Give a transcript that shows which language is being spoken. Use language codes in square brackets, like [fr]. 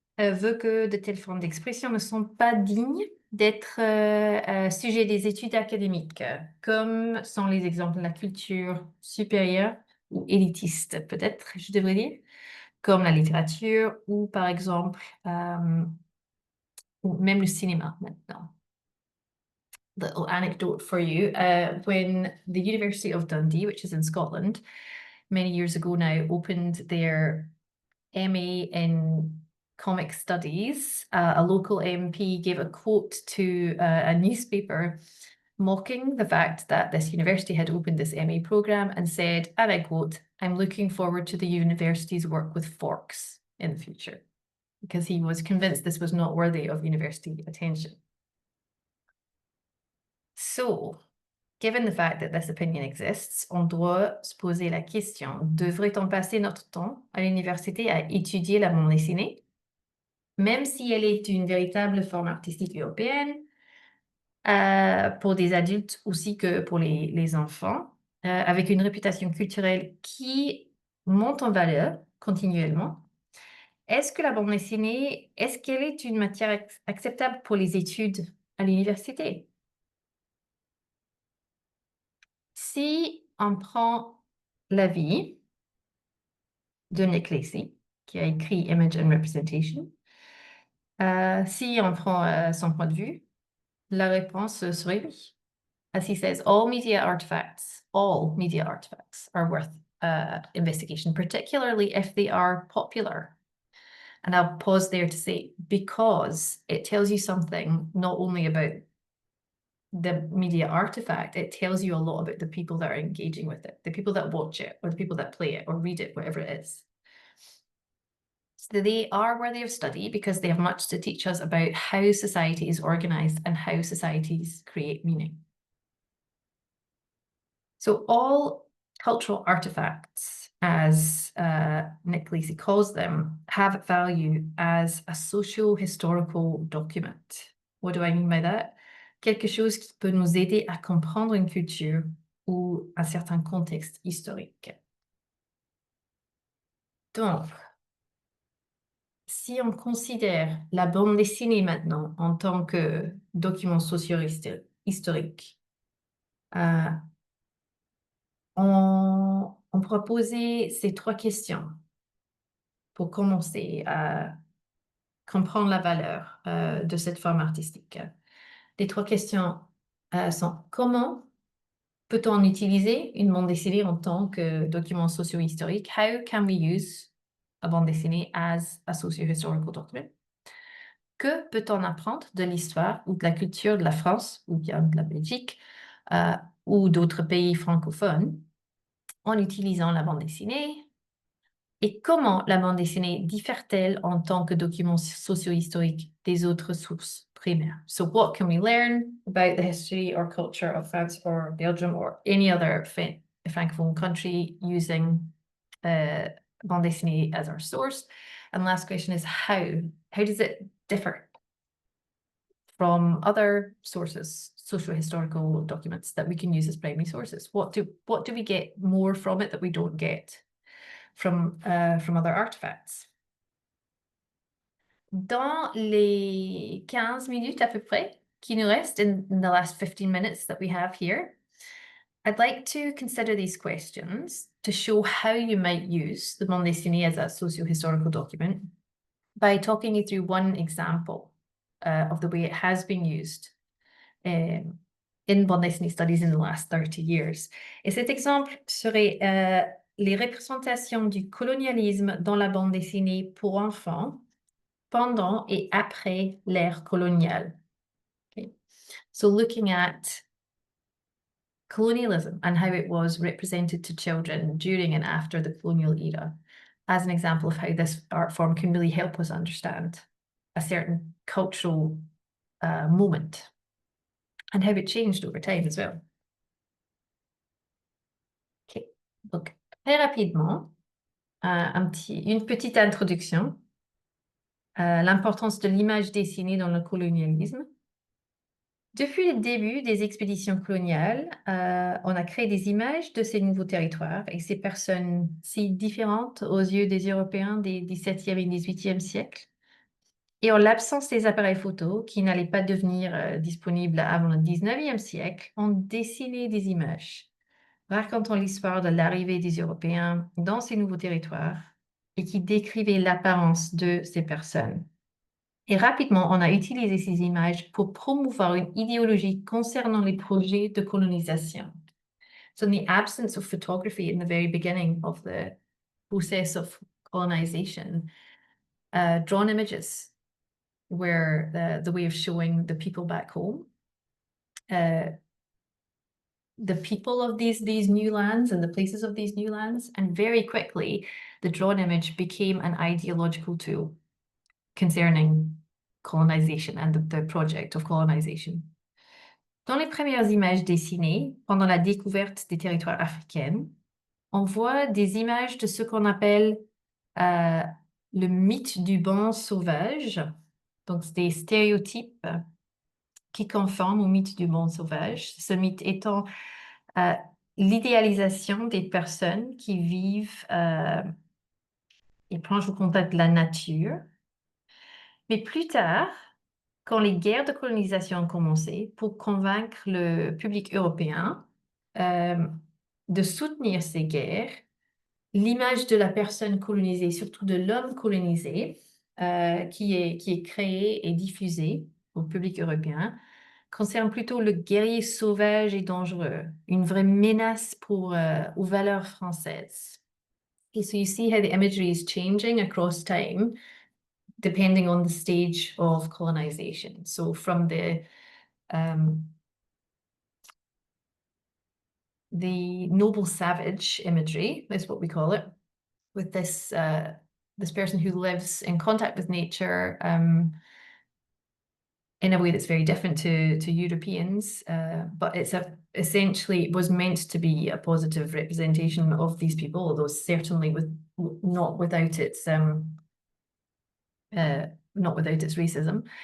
[fr] veut que de telles formes d'expression ne sont pas dignes d'être sujet des études académiques, comme sont les exemples de la culture supérieure ou élitiste, peut-être, je devrais dire, comme la littérature ou par exemple, ou même le cinéma maintenant. [en] Little anecdote for you. When the University of Dundee, which is in Scotland, many years ago now, opened their MA in comic studies, a local MP gave a quote to a newspaper mocking the fact that this university had opened this MA program and said, and I quote, "I'm looking forward to the university's work with forks in the future," because he was convinced this was not worthy of university attention. So, given the fact that this opinion exists, [fr] on doit se poser la question, devrait-on passer notre temps à l'université à étudier la bande dessinée, même si elle est une véritable forme artistique européenne, pour des adultes aussi que pour les enfants, avec une réputation culturelle qui monte en valeur continuellement? Est-ce que la bande dessinée, est-ce qu'elle est une matière acceptable pour les études à l'université? Si on prend l'avis de Nick Lacey, qui a écrit Image and Representation, si on prend son point de vue, la réponse serait oui. [en] As he says, all media artifacts are worth investigation, particularly if they are popular. And I'll pause there to say, because it tells you something not only about the media artifact, it tells you a lot about the people that are engaging with it, the people that watch it, or the people that play it, or read it, whatever it is. So they are worthy of study because they have much to teach us about how society is organized and how societies create meaning. So all cultural artifacts, as Nick Lacey calls them, have value as a socio-historical document. What do I mean by that? [fr] Quelque chose qui peut nous aider à comprendre une culture ou un certain contexte historique. Donc, si on considère la bande dessinée maintenant en tant que document socio-historique, on pourra poser ces trois questions pour commencer à comprendre la valeur de cette forme artistique. Les trois questions sont: comment peut-on utiliser une bande dessinée en tant que document socio-historique? [en] How can we use a bande dessinée as a socio-historical document? [fr] Que peut-on apprendre de l'histoire ou de la culture de la France ou bien de la Belgique ou d'autres pays francophones en utilisant la bande dessinée? Et comment la bande dessinée diffère-t-elle en tant que document socio-historique des autres sources primaires? [en] So what can we learn about the history or culture of France or Belgium or any other francophone country using bande dessinée as our source? And last question is how? How does it differ from other sources, socio-historical documents that we can use as primary sources? What do we get more from it that we don't get from other artifacts? [fr] Dans les 15 minutes à peu près qui nous restent, [en] in the last 15 minutes that we have here, I'd like to consider these questions to show how you might use the bande dessinée as a socio-historical document by talking you through one example of the way it has been used in bande dessinée studies in the last 30 years. [fr] Et cet exemple serait les représentations du colonialisme dans la bande dessinée pour enfants pendant et après l'ère coloniale. [en] Okay. So looking at colonialism and how it was represented to children during and after the colonial era as an example of how this art form can really help us understand a certain cultural moment and how it changed over time as well. Okay. [fr] Donc, très rapidement, une petite introduction l'importance de l'image dessinée dans le colonialisme. Depuis le début des expéditions coloniales, on a créé des images de ces nouveaux territoires et ces personnes si différentes aux yeux des Européens des XVIIe et XVIIIe siècles. Et en l'absence des appareils photo, qui n'allaient pas devenir disponibles avant le 19e siècle, on dessinait des images, racontant l'histoire de l'arrivée des Européens dans ces nouveaux territoires et qui décrivaient l'apparence de ces personnes. Et rapidement, on a utilisé ces images pour promouvoir une idéologie concernant les projets de colonisation. [en] So in the absence of photography in the very beginning of the process of colonization, drawn images were the way of showing the people back home, the people of these new lands and the places of these new lands. And very quickly, the drawn image became an ideological tool concerning colonization and the project of colonization. [fr] Dans les premières images dessinées, pendant la découverte des territoires africains, on voit des images de ce qu'on appelle le mythe du banc sauvage. Donc, c'est des stéréotypes qui conforment au mythe du banc sauvage. Ce mythe étant l'idéalisation des personnes qui vivent et proches au contact de la nature. Mais plus tard, quand les guerres de colonisation ont commencé, pour convaincre le public européen de soutenir ces guerres, l'image de la personne colonisée, surtout de l'homme colonisé, qui est créée et diffusée au public européen, concerne plutôt le guerrier sauvage et dangereux, une vraie menace aux valeurs françaises. [en] Okay, so you see how the imagery is changing across time, depending on the stage of colonization. So from the noble savage imagery, is what we call it, with this person who lives in contact with nature in a way that's very different to Europeans, but it's essentially was meant to be a positive representation of these people, although certainly not without its racism.